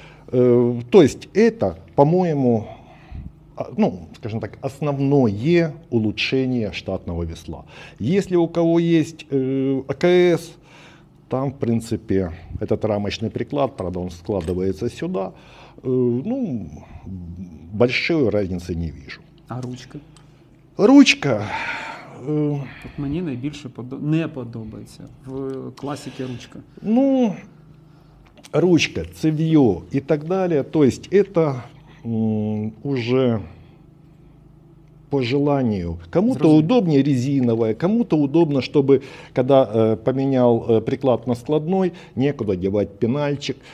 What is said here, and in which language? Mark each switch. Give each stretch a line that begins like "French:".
Russian: То есть это, по-моему, ну, скажем так, основное улучшение штатного весла. Если у кого есть АКС, там, в принципе, этот рамочный приклад, правда, он складывается сюда, ну, большой разницы не вижу. А ручка? Ручка.
Ukrainian: От мені найбільше не подобається в класіки ручка.
Russian: Ну, ручка, цевье и так далее. То есть это уже по желанию. Кому-то
Ukrainian: Зрозуміло.
Russian: удобнее резиновая, кому-то удобно, чтобы когда поменял приклад на складной, некуда девать пенальчик.